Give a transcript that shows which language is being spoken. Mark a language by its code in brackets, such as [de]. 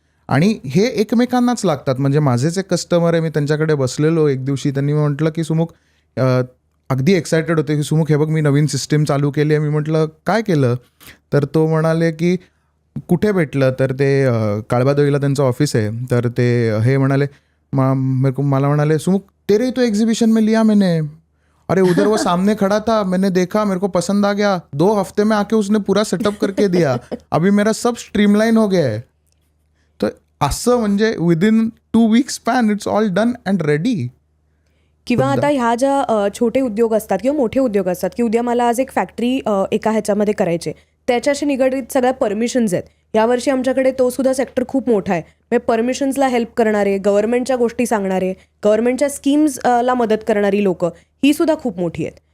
[mr] आणि हे एकमेकांनाच लागतात. म्हणजे माझेच एक कस्टमर आहे, मी त्यांच्याकडे बसलेलो एक दिवशी, त्यांनी म्हटलं की सुमुख, अगदी एक्सायटेड होते की सुमुख हे बघ मी नवीन सिस्टीम चालू केली आहे. मी म्हटलं काय केलं? तर तो म्हणाले की कुठे भेटलं? तर ते काळबादोईला त्यांचं ऑफिस आहे. तर ते हे म्हणाले मला म्हणाले सुमुख [hi] तेरे तो एग्जीबिशन में लिया मैंने, अरे उधर वो सामने खड़ा था, मैंने देखा, मेरे को पसंद आ गया, 2 हफ्ते में आके उसने पूरा सेटअप करके दिया, अभी मेरा सब स्ट्रीमलाइन हो गया है. [mr] तर असं म्हणजे [en] Within 2 weeks span it's all done and ready. [mr] किंवा आता ह्या ज्या छोटे उद्योग असतात किंवा मोठे उद्योग असतात की उद्या मला आज एक फॅक्टरी एका ह्याच्यामध्ये करायचे, त्याच्याशी निगडीत सगळ्या परमिशन्स आहेत. यावर्षी आमच्याकडे तो सुद्धा सेक्टर खूप मोठा आहे. म्हणजे परमिशन्सला हेल्प करणारे, गव्हर्नमेंटच्या गोष्टी सांगणारे, गव्हर्नमेंटच्या स्कीम्सला मदत करणारी लोकं ही सुद्धा खूप मोठी आहेत.